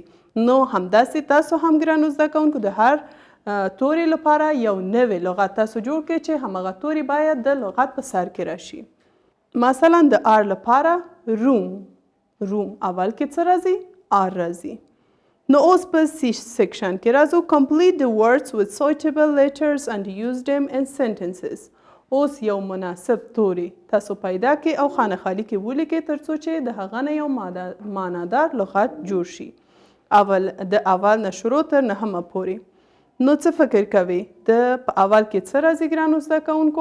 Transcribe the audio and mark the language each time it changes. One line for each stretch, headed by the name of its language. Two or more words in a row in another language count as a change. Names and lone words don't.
Pashto: نو همداسې تاسو هم ګرانو زده کوونکو د هر توري لپاره یو نوی لغت تاسو جوړ کړئ چې همغه توري باید د لغت په سر کې راشي. مثلا د آر لپاره روم اول کې څه راځي؟ آر راځي. نو اوس په سیکشن کې راځو.
English: complete the words with suitable letters and use them in sentences.
Pashto: اوس یو مناسب توری تاسو پیدا کړئ او خانه خالی کې ولیکئ ترڅو چې د هغه نه یو معنادار لغت جوړ شي. د اول نه شروع تر نهمه پورې. نو څه فکر کوئ؟ په اول کې څه راځي ګرانو زده کوونکو؟